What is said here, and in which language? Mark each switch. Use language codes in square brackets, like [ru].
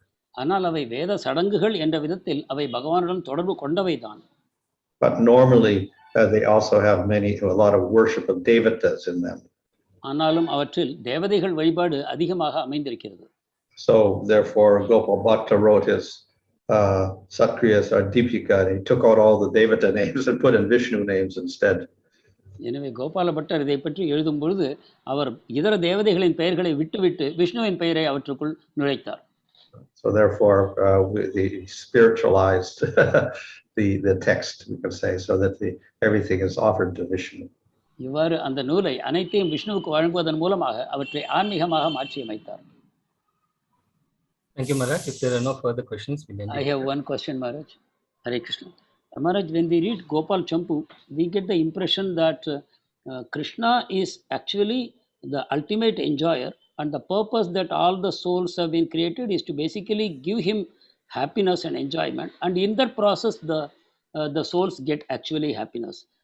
[ta] ஆனால் அவை வேத சடங்குகள் என்ற விதத்தில் அவை பகவானுடன் தொடர்பு கொண்டவைதான். [en] But normally, they also have a lot of worship of devotees in them. [ta] ஆனாலும் அவற்றில் தேவதைகள் வழிபாடு அதிகமாக அமைந்திருக்கிறது. [en] So, therefore, Gopal Bhatta wrote his Satkryas or Deepika, and he took out all the devata names and put in Vishnu names instead. [ta] எனவே Gopala butter இதை பற்றி எழுதும் பொழுது அவர் இதர தேவதைகளின் பெயர்களை விட்டுவிட்டு விஷ்ணுவின் பெயரை அவற்றுக்குள் நுழைத்தார். [en] So therefore, we spiritualized the text, we can say, so that everything is offered to Vishnu. [ta] இவ்வாறு அந்த நூலை அனைத்தையும் விஷ்ணுவுக்கு வழங்குவதன் மூலமாக அவற்றை ஆன்மீகமாக மாற்றி அமைத்தார். [en] Thank you, Maharaj. If there are no further questions, we can. I have one question, Maharaj. Hare Krishna. Maharaj, when we read Gopal Champu, we get the impression that Krishna is actually the ultimate enjoyer, and the purpose that all the souls have been created is to basically give him happiness and enjoyment, and in that process the souls get actually happiness.